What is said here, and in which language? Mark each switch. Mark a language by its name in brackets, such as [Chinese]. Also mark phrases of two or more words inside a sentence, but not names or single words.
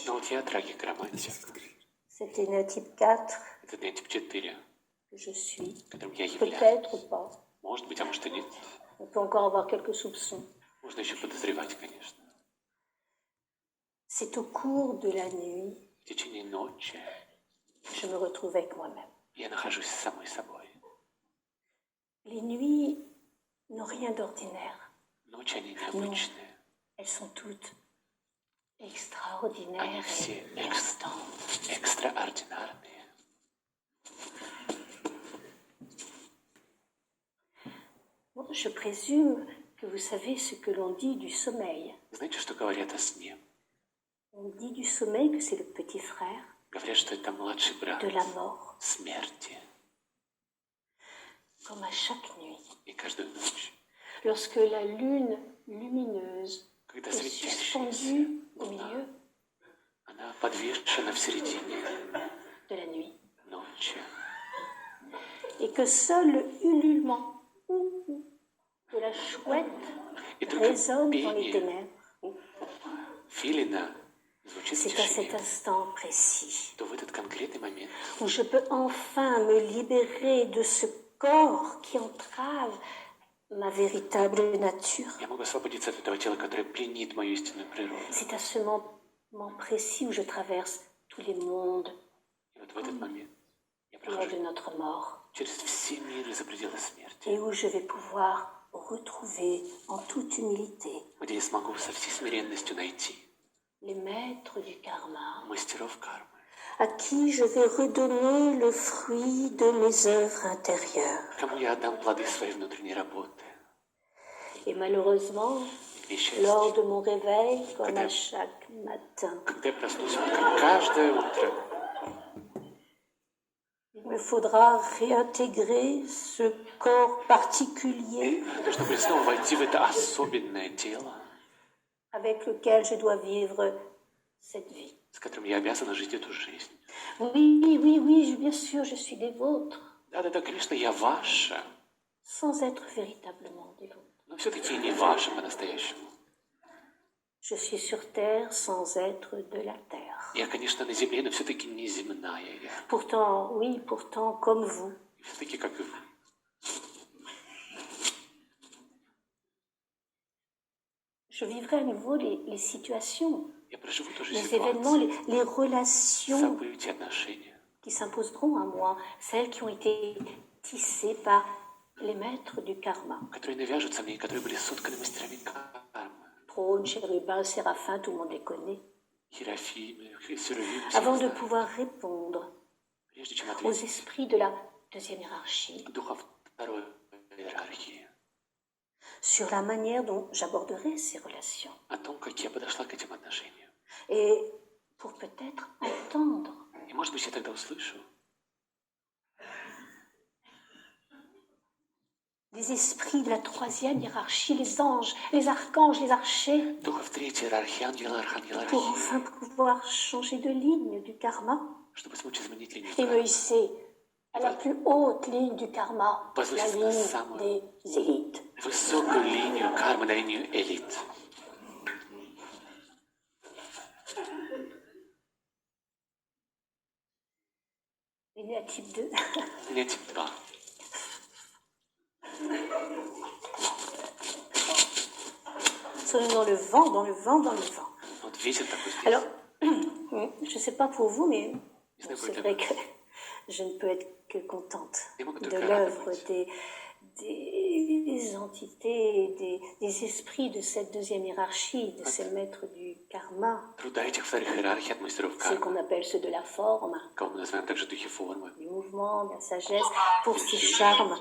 [Russian] Но вот я трагик-романтик. [French] cet énotype 4 [Russian] Это не тип 4, [French] que je suis, [Russian] которым я являюсь. [French] peut-être pas. [Russian] Может быть, а может и нет. [French] On peut encore avoir quelques soupçons. [Russian] Можно еще подозревать, конечно. [French] C'est au cours de la nuit [Russian] В течение ночи [French] que je me retrouve avec moi-même. [Russian] я нахожусь с самой собой. [French] Les nuits n'ont rien d'ordinaire. [Russian] Ночи, они необычные. [French] Elles sont toutes [Russian] Они [French] extraordinaires [Russian] все [French] et éclatantes. [Russian] экстраординарные. [French] Bon, je présume que vous savez ce que l'on dit du sommeil. [Russian] Знаете, что говорят о сне? [French] On dit du sommeil que c'est le petit frère [Russian] Говорят, что это младший брат [French] de la mort, [Russian] смерти. [French] comme à chaque nuit. [Russian] И каждую ночь, [French] Lorsque la lune lumineuse [Russian] когда [French] est [Russian] светящаяся [French] suspendue au [Russian] луна, [French] milieu [Russian] она подвешена в середине [French] de la nuit, [Russian] ночи, [French] et que seul le ululement de la chouette [Russian] и только [French] résonne dans les [Russian] пение [French] ténèbres, [Russian] филина звучит в [French] c'est à cet [Russian] тишине, [French] instant précis [Russian] то в этот конкретный момент [French] où je peux enfin me libérer de ce corps qui entrave ma véritable nature. [Russian] я могу освободиться от этого тела, которое пленит мою истинную природу. [French] C'est à ce moment précis où je traverse tous les mondes [Russian] И вот в этот момент я [French] lors de [Russian] прохожу [French] notre mort [Russian] через все миры за пределы смерти, [French] et où je vais pouvoir retrouver en toute humilité [Russian] где я смогу со всей смиренностью найти [French] les maîtres du karma [Russian] мастеров кармы, [French] à qui je vais redonner le fruit de mes œuvres intérieures. [Russian] кому я отдам плоды своей внутренней работы. [French] Et malheureusement, [Russian] И счастье. [French] lors de mon réveil, comme à chaque matin, [Russian] Когда я проснусь, вот как каждое утро, [French] il me faudra réintégrer ce corps particulier [Russian] нужно будет снова войти в это особенное тело, [French] avec lequel je dois vivre cette vie. [Russian] с которым я обязана жить эту жизнь. [French] Oui, bien sûr, je suis des vôtres, [Russian] Да, конечно, я ваша, [French] sans être véritablement des vôtres. [Russian] но все-таки не вашим по-настоящему. [French] Je suis sur terre sans être de la terre. [Russian] Я, конечно, на земле, но все-таки не земная я. [French] Pourtant, oui, pourtant, comme vous. [Russian] Все-таки как и вы. [French] Je vivrai à nouveau les situations, [Russian] Я проживу тоже [French] les événements, [Russian] ситуации, [French] les relations [Russian] события, отношения, [French] qui s'imposeront à moi, celles qui ont été tissées par les maîtres du karma. [Russian] которые навяжутся мне, и которые были сотканы мастерами кармы. [French] Trône, chérubin, séraphin, tout le monde les connaît. [Russian] Херафим, Серафим, [French] Avant de [Russian] все [French] pouvoir répondre [Russian] прежде чем [French] aux [Russian] ответить [French] esprits de la deuxième hiérarchie [Russian] духов второй иерархии, [French] sur la manière dont j'aborderai ces relations [Russian] о том, как я подошла к этим отношениям. [French] et pour peut-être entendre [Russian] И, может быть, я тогда услышу [French] les esprits de la troisième hiérarchie, les anges, les archanges, les archers, [Russian] духов третьей иерархии, ангела, архангела, [French] pour [Russian] архиерея, [French] enfin pouvoir changer de ligne du karma [Russian] чтобы смочь изменить линию [French] et me [Russian] кармы, [French] hisser à la plus haute ligne du karma, la [Russian] Возвыситься на [French] ligne [Russian] самую [French] des élites. [Russian] высокую линию кармы, на линию элит. [French] Ligne type 2. [Russian] Линия тип 2. [French] Soyons dans le vent, dans le vent, dans le vent. [Russian] Вот ветер такой здесь. [French] Alors, je ne sais pas pour vous, mais [Russian] знаю, [French] c'est [Russian] как [French] vrai [Russian] это. [French] que je ne peux être que contente [Russian] Я могу [French] de [Russian] только [French] l'œuvre [Russian] радовать [French] des entités, des esprits de cette deuxième hiérarchie, de ces maîtres du karma, [Russian] труда этих вторых иерархий от мастеров [French] ceux qu'on [Russian] кармы, [French] appelle ceux de la forme, [Russian] кого мы называем также духи формы, [French] du mouvement, de la sagesse, pour ce charme